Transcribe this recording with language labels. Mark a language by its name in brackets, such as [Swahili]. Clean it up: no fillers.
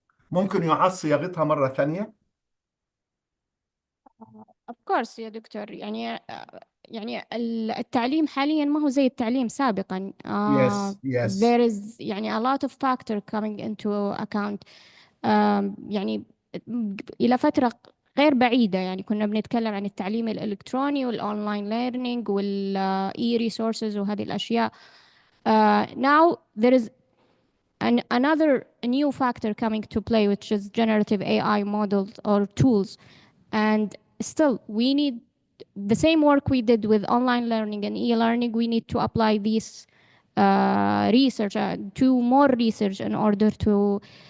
[Arabic] ممكن يعاد صياغتها مرة ثانية. [English] Of course [Arabic] يا دكتور، يعني التعليم حاليا ما هو زي التعليم سابقا. [English] Yes. There is a lot of factor coming into account. [Arabic] يعني إلى فترة غير بعيدة كنا بنتكلم عن التعليم الإلكتروني والأونلاين ليرنينج والإي ريسورسز وهذه الأشياء. [English] Now there is another new factor coming to play, which is generative AI models or tools. And still, we need the same work we did with online learning and e-learning. We need to apply this research, to more research in order to